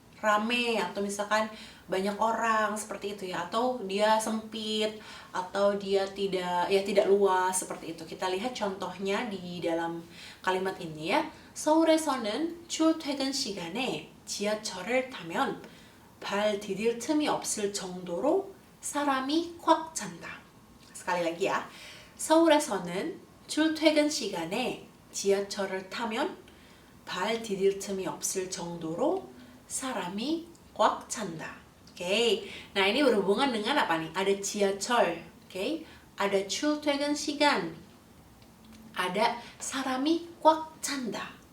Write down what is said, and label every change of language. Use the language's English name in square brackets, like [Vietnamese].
[Indonesian] Rame atau misalkan banyak orang seperti itu ya, atau dia sempit atau dia tidak luas seperti itu. Kita lihat contohnya di dalam kalimat ini ya. [Korean] 서울에서는 출퇴근 시간에 지하철을 타면 발 디딜 틈이 없을 정도로 사람이 꽉 찬다. [Indonesian] sekali lagi ya. [Korean] 서울에서는 출퇴근 시간에 지하철을 타면 발 디딜 틈이 없을 정도로 사람이 꽉 찬다. [Indonesian] Oke, nah ini berhubungan dengan apa nih? Ada 지하철, oke? Ada [Korean] 출퇴근 시간, ada 사람이 꽉 찬다.